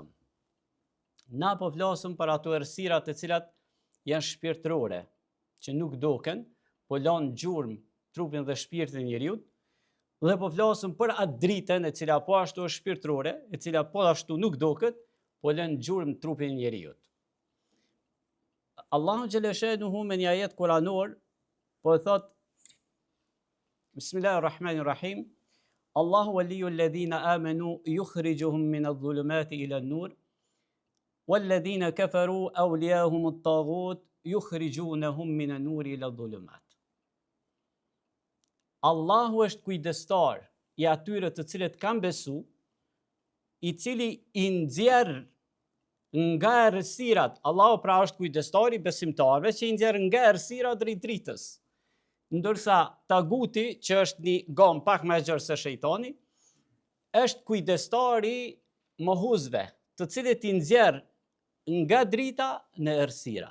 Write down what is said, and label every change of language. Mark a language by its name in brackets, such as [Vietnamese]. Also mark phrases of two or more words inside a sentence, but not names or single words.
[Albanian] Na po flasëm për ato errësira të cilat janë shpirtërore, që nuk doken, po lanë gjurmë trupin dhe shpirtin e njeriu, dhe po flasëm për atë dritën e cila po ashtu është shpirtërore, e cila po ashtu nuk doket, po lën gjurmë trupin e njeriu. Allahu xhela shanuhu me një ajet kuranor po thot [Arabic] بسم الله الرحمن الرحيم، الله ولي الذين آمنوا يخرجهم من الظلمات إلى النور والذين كفروا أولياؤهم الطاغوت يخرجونهم من النور إلى الظلمات. [Albanian] Allahu është kujdestar i atyre të cilët kanë besu, i cili i nxjerr nga errësirat. Allahu pra është kujdestari besimtarëve që i nxjerr nga errësirat drejt dritës. Ndërsa taguti, që është një gomë pak më e gjerë se shejtani, është kujdestari mohuzve, të cilët i nxjerr nga drita në errësira.